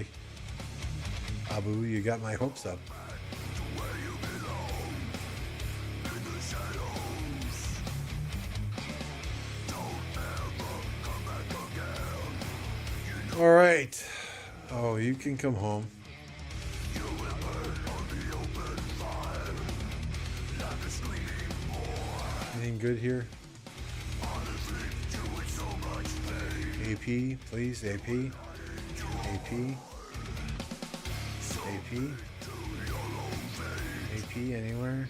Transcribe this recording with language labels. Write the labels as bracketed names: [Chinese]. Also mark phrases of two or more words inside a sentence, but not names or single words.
[English] Abu, you got my hopes up. All right. Oh, you can come home. Anything good here? AP, please, AP. AP. AP. AP anywhere?